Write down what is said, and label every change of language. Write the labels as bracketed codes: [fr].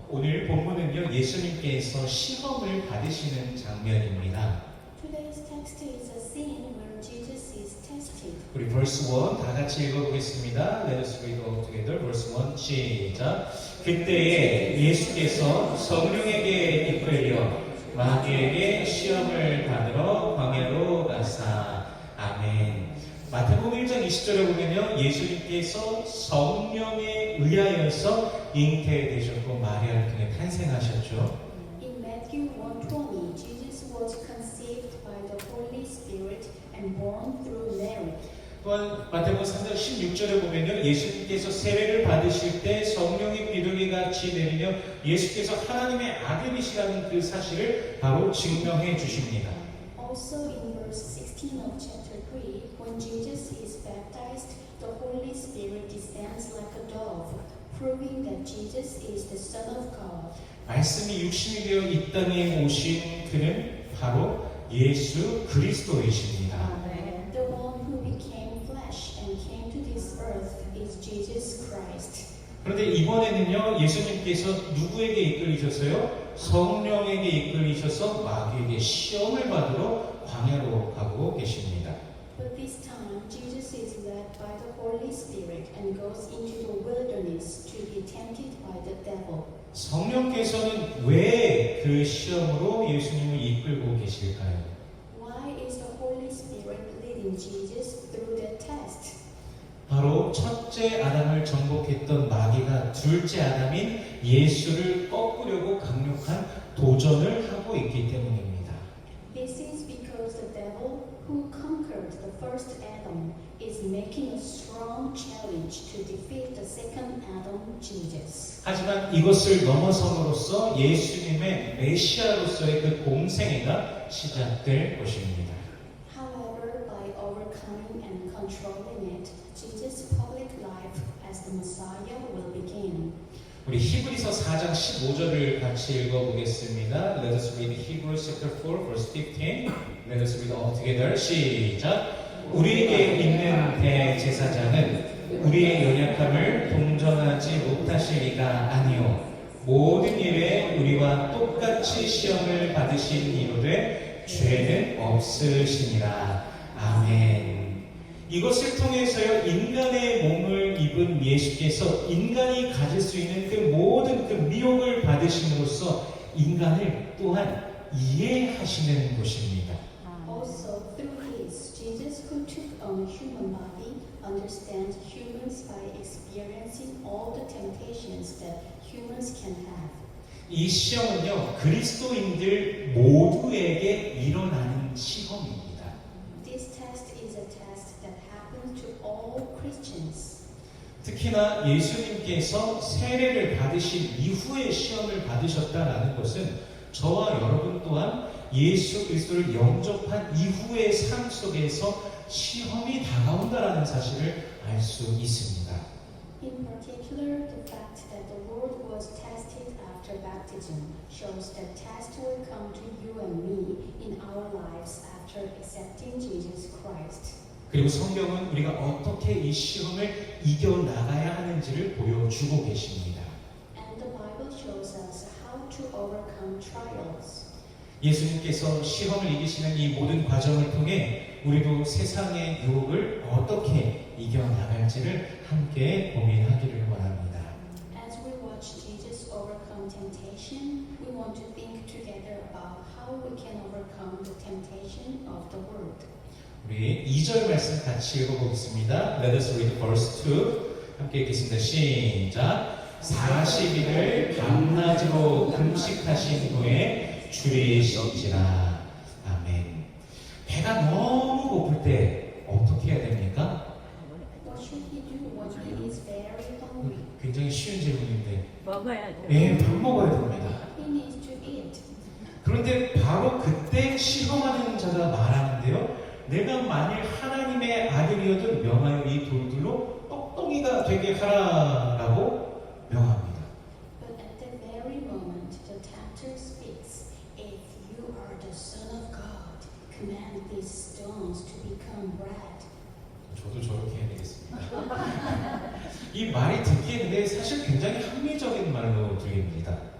[ko] 오늘 본문은요, 예수님께서 시험을 받으시는 장면입니다. [en] Today's text is a scene where Jesus is tested. [ko] 우리 verse 1 다 같이 읽어보겠습니다. [en] Let us read all together. [ko] verse 1 시작. 그때에 예수께서 성령에게 이끌려 마귀에게 시험을 받으러 광야로 가사. 아멘. 마태복음 1장 20절에 보면요, 예수님께서 성령에 의하여서 잉태되셨고 마리아를 통해 탄생하셨죠. [en] In Matthew 1:20, Jesus was conceived by the Holy Spirit and born through Mary. [ko] 또한 마태복음 3장 16절에 보면요, 예수님께서 세례를 받으실 때 성령의 비둘기 같이 내리며 예수께서 하나님의 아들이시라는 그 사실을 바로 증명해 주십니다. [en] Also in verse 16 of chapter 3, when Jesus is baptized, the Holy Spirit descends like a dove, proving that Jesus is the Son of God. [ko] 말씀이 육신이 되어 이 땅에 오신 그는 바로 예수 그리스도이십니다. [en] The one who became flesh and came to this earth is Jesus Christ. [ko] 그런데 이번에는요, 예수님께서 누구에게 이끌리셨어요? 성령에게 이끌리셔서 마귀에게 시험을 받으러 광야로 가고 계십니다. [en] But this time, Jesus is led by the Holy Spirit and goes into the wilderness to be tempted by the devil. [ko] 성령께서는 왜 그 시험으로 예수님을 이끌고 계실까요? [en] Why is the Holy Spirit leading Jesus through the test? [ko] 바로 첫째 아담을 정복했던 마귀가 둘째 아담인 예수를 꺾으려고 강력한 도전을 하고 있기 때문입니다. [en] This is because the devil, who conquered the first Adam, is making a strong challenge to defeat the second Adam, Jesus. [ko] 하지만 이것을 넘어섬으로써 예수님의 메시아로서의 그 공생애가 시작될 것입니다. [en] However, by overcoming and controlling it, Jesus' public life as the Messiah will begin. [ko] 우리 히브리서 4장 15절을 같이 읽어보겠습니다. [en] Let us read Hebrews chapter 4 verse 15. Let us read all together. [ko] 시작. 우리에게 있는 대제사장은 우리의 연약함을 동정하지 못하시리가 아니요 모든 일에 우리와 똑같이 시험을 받으신 이로되 죄는 없으시니라. 아멘. 이것을 통해서요, 인간의 몸을 입은 예수께서 인간이 가질 수 있는 그 모든 그 미혹을 받으심으로써 인간을 또한 이해하시는 것입니다. [en] Also, through his, Jesus, who took on human body, understands humans by experiencing all the temptations that humans can have. [ko] 이 시험은요, 그리스도인들 모두에게 일어나는 시험입니다. [en] This test is a test that happens to all Christians. [ko] 특히나 예수님께서 세례를 받으신 이후에 시험을 받으셨다라는 것은 저와 여러분 또한 예수 그리스도를 영접한 이후의 삶 속에서 시험이 다가온다라는 사실을 알 수 있습니다. [en] In particular, the fact that the Lord was tested after baptism shows that test will come to you and me in our lives after accepting Jesus Christ. [ko] 그리고 성경은 우리가 어떻게 이 시험을 이겨나가야 하는지를 보여주고 계십니다. [en] And the Bible shows us how to overcome trials. [ko] 예수님께서 시험을 이기시는 이 모든 과정을 통해 우리도 세상의 유혹을 어떻게 이겨나갈지를 함께 고민하기를 원합니다. [en] As we watch Jesus overcome temptation, we want to think together about how we can overcome the temptation of the world. [ko] 우리 2절 말씀 같이 읽어보겠습니다. [en] Let us read verse 2. [ko] 함께 읽겠습니다. 시작. 40일을 밤낮으로 금식하신 후에 줄이신지라. 아멘. 배가 너무 고플 때 어떻게 해야 됩니까? [en] What should he do when he is very hungry? [ko] 굉장히 쉬운 질문인데. 먹어야죠. 네, 밥 먹어야 됩니다. [en] He needs to eat. [ko] 그런데 바로 그때 시험하는 자가 말하는데요. 내가 만일 하나님의 아들이어도 명하여 이 돌들로 떡덩이가 되게 하라라고 명합니다. [en] But at that very moment, the tempter speaks. If you are the Son of God, command these stones to become bread. [ko] 저도 저렇게 해야 되겠습니다. 이 말이 듣기에 근데 사실 굉장히 합리적인 말로 들립니다.